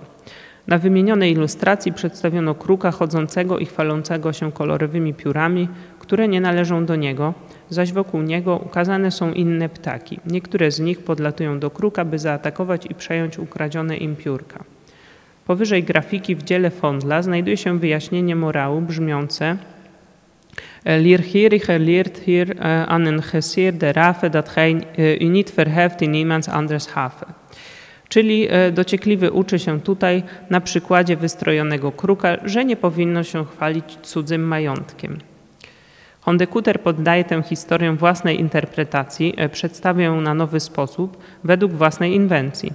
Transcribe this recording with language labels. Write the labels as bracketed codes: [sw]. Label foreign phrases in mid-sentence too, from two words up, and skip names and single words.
[pl] Na wymienionej ilustracji przedstawiono kruka chodzącego i chwalącego się kolorowymi piórami, które nie należą do niego, zaś wokół niego ukazane są inne ptaki. Niektóre z nich podlatują do kruka, by zaatakować i przejąć ukradzione im piórka. Powyżej grafiki w dziele Vondla znajduje się wyjaśnienie morału brzmiące [nl] Leergierige leert hier aan een gesier de rafe dat gij u niet verheft in iemands anders have. [pl] Czyli dociekliwy uczy się tutaj na przykładzie wystrojonego kruka, że nie powinno się chwalić cudzym majątkiem. Hondekuter poddaje tę historię własnej interpretacji, przedstawia ją na nowy sposób, według własnej inwencji.